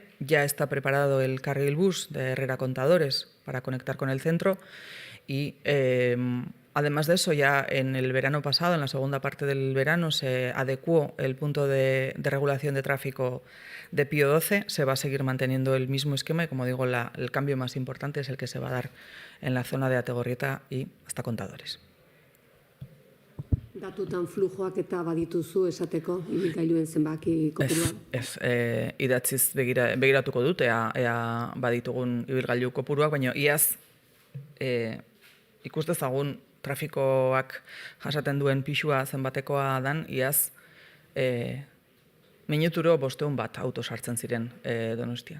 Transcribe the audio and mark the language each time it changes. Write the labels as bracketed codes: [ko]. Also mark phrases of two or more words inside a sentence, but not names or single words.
[es] Ya está preparado el carril bus de Herrera Contadores para conectar con el centro y además de eso, ya en el verano pasado, en la segunda parte del verano, se adecuó el punto de regulación de tráfico de Pío 12. Se va a seguir manteniendo el mismo esquema y, como digo, el cambio más importante es el que se va a dar en la zona de Ategorrieta y hasta Contadores. [eu] Datutan flujoak eta badituzu esateko, ibilgailuen zenbaki kopuruan? Ez, idatziz begiratuko dut, ea baditugun ibilgailu kopuruak, baina iaz ikus dezagun trafikoak jasaten duen pixua zenbatekoa dan, iaz minuturo 500 auto sartzen ziren Donostian.